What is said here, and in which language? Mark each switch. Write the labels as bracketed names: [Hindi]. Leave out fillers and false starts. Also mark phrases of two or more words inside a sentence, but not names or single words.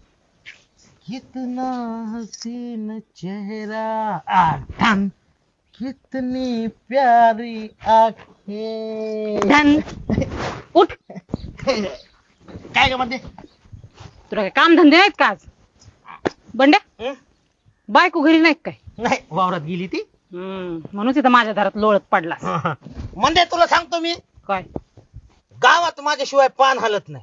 [Hindi] कितना हसीन चेहरा आठन कितनी प्यारी आंखें धन उठ. [Marathi] काय ग म्हणते तुला काय काम धंदे नाहीत का आज? बंड्या बायको घरी नाही काय? नाही वावरात गेली ती म्हणून तिथं माझ्या दारात लोळत पडला. म्हणजे तुला सांगतो मी काय गावात माझ्याशिवाय पान हलत नाही.